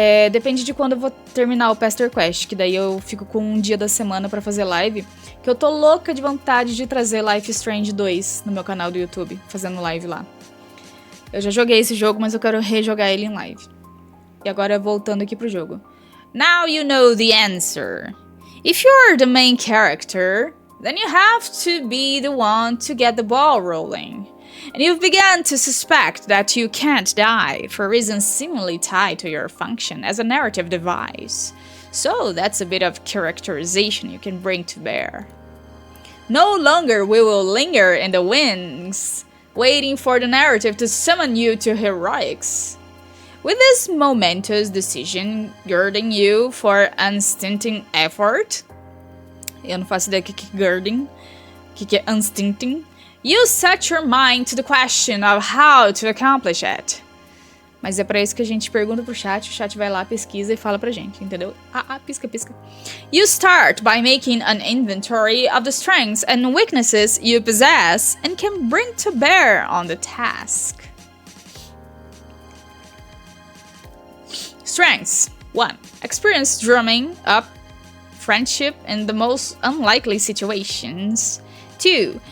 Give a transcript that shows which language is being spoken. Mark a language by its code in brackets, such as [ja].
[pt] Depende de quando eu vou terminar o Pesterquest, que daí eu fico com um dia da semana pra fazer live, que eu tô louca de vontade de trazer Life is Strange 2 no meu canal do YouTube, fazendo live lá. Eu já joguei esse jogo, mas eu quero rejogar ele em live. E agora voltando aqui pro jogo. [en] Now you know the answer. If you're the main character, then you have to be the one to get the ball rolling. And you've begun to suspect that you can't die for reasons seemingly tied to your function as a narrative device. So that's a bit of characterization you can bring to bear. No longer we will linger in the wings, waiting for the narrative to summon you to heroics. With this momentous decision girding you for unstinting effort, [pt] eu não faço ideia do que é girding, o que é unstinting, [en] you set your mind to the question of how to accomplish it. [pt] Mas é pra isso que a gente pergunta pro chat, o chat vai lá, pesquisa e fala pra gente, entendeu? Pisca, pisca. [en] You start by making an inventory of the strengths and weaknesses you possess and can bring to bear on the task. Strengths. 1. Experience drumming up friendship in the most unlikely situations. 2.